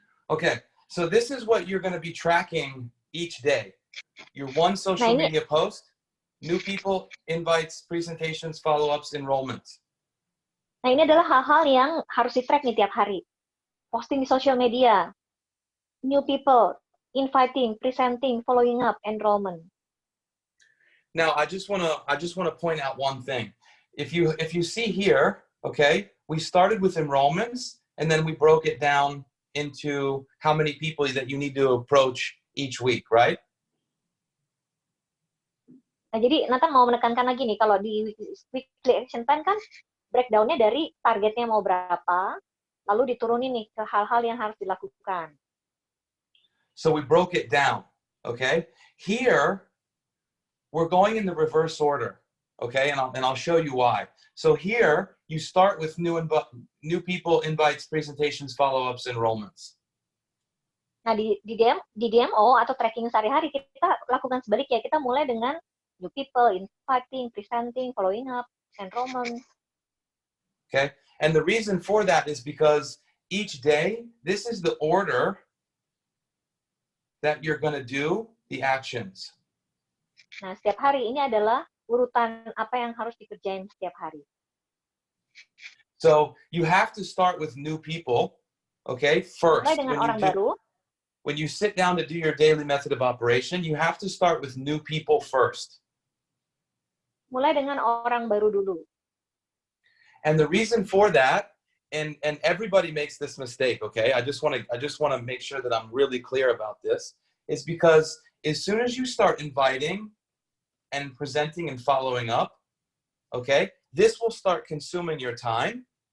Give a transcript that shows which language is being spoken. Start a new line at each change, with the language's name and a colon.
English: Okay, so this is what you're going to be tracking each day. Your one social media post, new people, invites, presentations, follow-ups, enrollments.
Indonesian: Nah, ini adalah hal-hal yang harus di-track nih tiap hari.
English: Posting di social media, new people, inviting, presenting, following up, enrollment. Now, I just want to point out one thing. If you see here, okay, we started with enrollments and then we broke it down into how many people that you need to approach each week, right?
Indonesian: Nah, jadi Nathan mau menekankan lagi nih, kalau di weekly action plan kan breakdown-nya dari targetnya mau berapa, lalu diturunin nih ke hal-hal yang harus dilakukan.
English: So we broke it down, okay? Here, we're going in the reverse order, okay? And I'll show you why. So here, you start with new people, invites, presentations, follow-ups, enrollments.
Indonesian: Nah, di DMO atau tracking sehari-hari kita lakukan sebaliknya. Kita mulai dengan
English: new people, inviting, presenting, following up, enrollment. Okay, and the reason for that is because each day, this is the order that you're going to do the actions.
Indonesian: Nah, setiap hari ini adalah urutan apa yang harus dikerjain setiap hari.
English: So you have to start with new people, okay, first.
Indonesian: Mulai dengan orang baru.
English: When you sit down to do your daily method of operation, you have to start with new people first.
Indonesian: Mulai dengan orang baru dulu.
English: And the reason for that, and everybody makes this mistake, okay? I just want to make sure that I'm really clear about this, is because as soon as you start inviting and presenting and following up, okay, this will start consuming your time.